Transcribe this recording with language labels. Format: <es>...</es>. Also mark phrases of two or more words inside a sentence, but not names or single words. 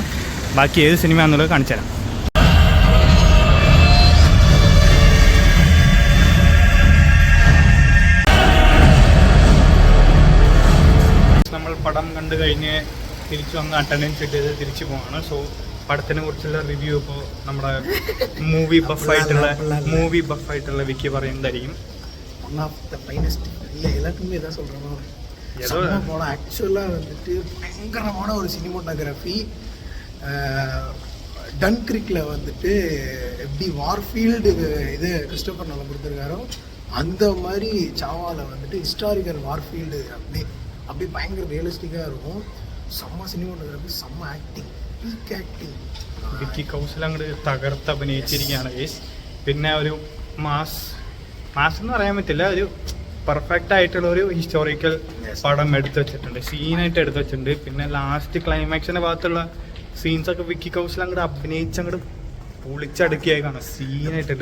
<ml>ബാക്കി ഏത് സിനിമ എന്നുള്ളത് കാണിച്ചു തരാം. പടം കണ്ടു കഴിഞ്ഞ് തിരിച്ചു വന്ന് അറ്റൻഡൻസ് ഇട്ടത് തിരിച്ചു പോവാണ്. സോ പടത്തിനെ കുറിച്ചുള്ള റിവ്യൂ ഇപ്പോൾ നമ്മുടെ മൂവി ബഫായിട്ടുള്ള വിക്കി പറയുന്നതായിരിക്കും.</ml> <ta>எல்லாருக்குமே எதாவது சொல்கிறோம். படம் ஆக்சுவலாக வந்துட்டு பயங்கரமான ஒரு சினிமோட்டோகிராஃபி. டன்கிரிக்கில் வந்துட்டு எப்படி வார்ஃபீல்டு இது கிறிஸ்டோபர் நோலன் கொடுத்துருக்காரோ அந்த மாதிரி சாவாவில் வந்துட்டு</ta> <en>historical warfield</en> <ta>அப்படியே பயங்கர ரியலிஸ்டிக்காக இருக்கும்.</ta> <ml>செம்ம സിനിമോട്ടോഗ്രാഫി, സെമ്മ ആക്ടിങ്,</ml> <en>peak acting.</en> <ml>വിക്കി കൗശൽ അങ്ങോട്ട് തകർത്ത് അഭിനയിച്ചിരിക്കുകയാണ് ഗൈസ്. പിന്നെ ഒരു മാസ് എന്ന് പറയാൻ പറ്റില്ല, ഒരു പെർഫെക്റ്റ് ആയിട്ടുള്ള ഒരു ഹിസ്റ്റോറിക്കൽ പടം എടുത്തു വെച്ചിട്ടുണ്ട്, സീനായിട്ട് എടുത്തു വെച്ചിട്ടുണ്ട്. പിന്നെ</ml> <en>last climax</en> <ml>ഭാഗത്തുള്ള സീൻസൊക്കെ വിക്കി കൗശൽ അങ്ങോട്ട് അഭിനയിച്ചങ്ങോട്ട് പൊളിച്ചടുക്കിയേക്കാണ്, സീനായിട്ടുണ്ട്.</ml>